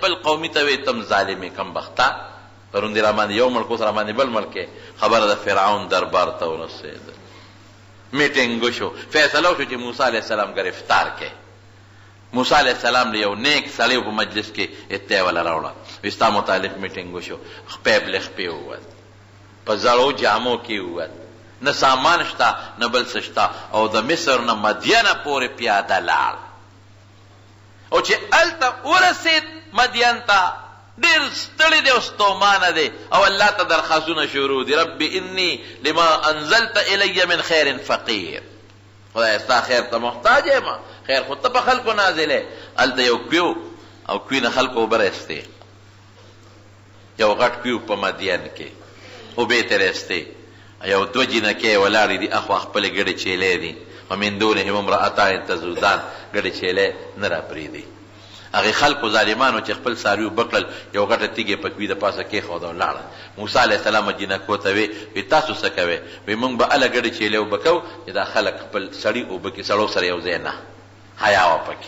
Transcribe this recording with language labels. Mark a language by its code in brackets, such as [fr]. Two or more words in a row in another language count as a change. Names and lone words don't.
[ps] خپل قومي ته وی تم ظالمې کم بخته پرون دی را باندې یو ملک اوس را باندې بل ملک خبره د فرعون دربار ته ورسېده میټینګ وشو فیصله وشو چې موسی [ar] علیہ السلام [ps] گرفتار کړي موسی [ar] علیہ السلام [ps] له یو نیک سړي په مجلس کې اتیا ولا راوړه وستا متعلق میټینګ وشو خپې بل خپې ووت په زړو جامو کې ووت نه سامان شته نه بل څه شته او د مصر نه مدینه پورې پیاده لاړ او چې هلته ورسېد مدین ته ډېر ستړی دی او ستومانه دی او الله ته درخواستونه شروع دي [ar] رب انی لما انزلت الی من خیر فقیر [ps] خدای ستا خیر ته محتاج یم خیر خو ته په خلکو نازلې هلته یو کویو او کوی نه خلکو اوبه رسېدې یو غټ کویو په مدین کې اوبې ترې رسېدې یو دوه جینکې ولاړې دي اخوا خپلې ګډې چیلې دي [ar] ومن دونهم امرأتان تذودان [ps] ګډې چیلې نه راپرېږدي هغې خلکو ظالمانو چې خپل څاروي بکړل یو غټه تیږې په کوي د پاسه کېښوده ولاړه موسی [ar] علیہ السلام [ps] جینکو ته وی تاسو څه کوئ وی موږ به هله ګډې چیلې اوبه کوو چې دا خلک خپل سړي اوبه کې سړو سره یو ځای نه حیا وه پکې